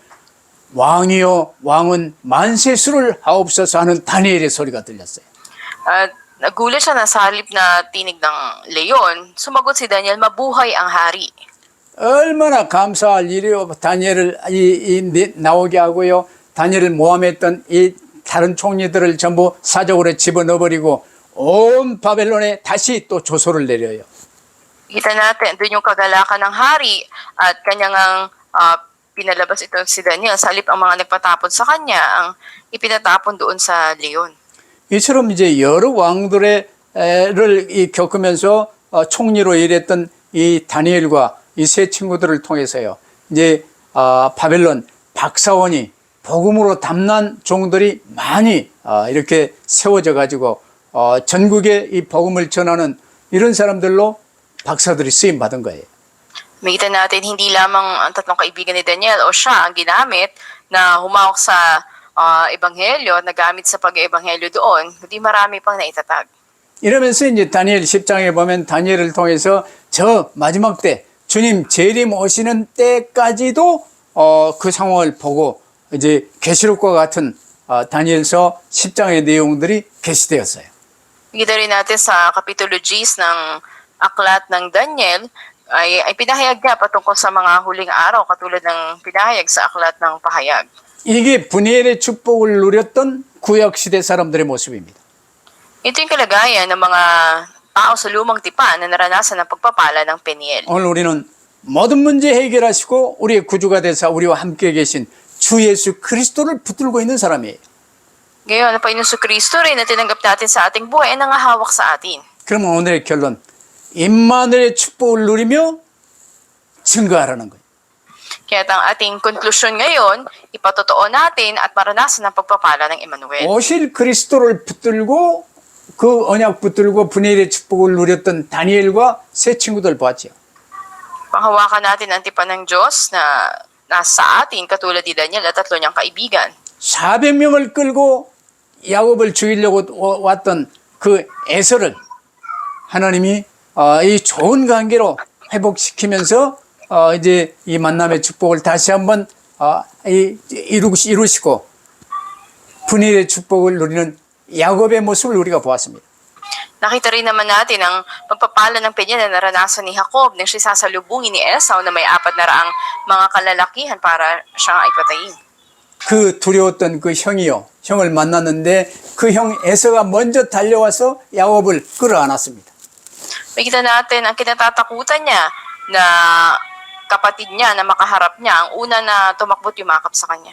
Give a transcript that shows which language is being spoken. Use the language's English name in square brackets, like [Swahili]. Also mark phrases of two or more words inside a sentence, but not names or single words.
[Korean] 왕이요, 왕은 만세수를 하옵소서 하는 다니엘의 소리가 들렸어요. [Filipino] At nagulat siya na sa halip na tinig ng leon, sumagot si Daniel, mabuhay ang hari. [Korean] 얼마나 감사할 일이요. 다니엘을 나오게 하고요. 다니엘을 모함했던 이 다른 총리들을 전부 사자굴에 집어넣어버리고 온 바벨론에 다시 또 조소를 내려요. [Filipino] Kita natin, doon yung kagalakan ng hari at kanyang pinalabas ito si Daniel. Sa halip ang mga nagpatapon sa kanya, ang ipinatapon doon sa leon. [Korean] 이처럼 이제 여러 왕들을 겪으면서 총리로 일했던 이 다니엘과 이 세 친구들을 통해서요. 이제 바벨론 박사원이 복음으로 담난 종들이 많이 이렇게 세워져 가지고 전국에 이 복음을 전하는 이런 사람들로 박사들이 쓰임 받은 거예요. [Filipino] Makita natin hindi lamang ang tatlong kaibigan ni Daniel o siya ang ginamit na humawak sa ebanghelyo, nagamit sa pag-ebanghelyo doon, kundi marami pang naitatag. [Korean] 이러면서 이제 다니엘 10장에 보면 다니엘을 통해서 저 마지막 때 주님 재림 오시는 때까지도 그 상황을 보고 이제 계시록과 같은 다니엘서 10장의 내용들이 게시되었어요. [Filipino] Kita rin natin sa Kapitulo 10 ng Aklat ng Daniel ay pinahayag niya patungkol sa mga huling araw katulad ng pinahayag sa Aklat ng Pahayag. [Korean] 이게 분이엘의 축복을 누렸던 구약시대 사람들의 모습입니다. [Filipino] Ito yung kalagayan ng mga tao sa lumang tipan na naranasan ng pagpapala ng Peniel. [Korean] 오늘 우리는 모든 문제 해결하시고 우리의 구주가 되사 우리와 함께 계신 주 예수 그리스도를 붙들고 있는 사람이에요. [Filipino] Ngayon, ang Panginoon Kristo rin na tinanggap natin sa ating buhay ay nangahawak sa atin. [Korean] 그러면 오늘의 결론, 임마누엘의 축복을 누리며 증거하라는 거예요. [Filipino] Kaya ang ating konklusyon ngayon, ipatotoo natin at maranasan ang pagpapala ng Emmanuel. [Korean] 오실 그리스도를 붙들고 그 언약 붙들고 분이엘의 축복을 누렸던 다니엘과 세 친구들 봤죠. [Filipino] Panghawakan natin ang tipan ng Diyos na nasa atin katulad ni Daniel at tatlo niyang kaibigan. [Korean] 400명을 끌고 야곱을 죽이려고 왔던 그 에서를 하나님이 이 좋은 관계로 회복시키면서 이제 이 만남의 축복을 다시 한번 이루시고 분이엘의 축복을 누리는 야곱의 모습을 우리가 보았습니다. [Filipino] Nakita rin naman natin ang pagpapala ng Peniel na naranasan ni Jacob nang siya sasalubungin ni Esau na may 400 mga kalalakihan para siyang ay patayin. [Korean] 그 두려웠던 그 형이요. 형을 만났는데 그 형 에서가 먼저 달려와서 야곱을 끌어안았습니다. [Filipino] Makita natin ang kinatatakutan niya na kapatid niya na makaharap niya ang una na tumakbot yumakap sa kanya.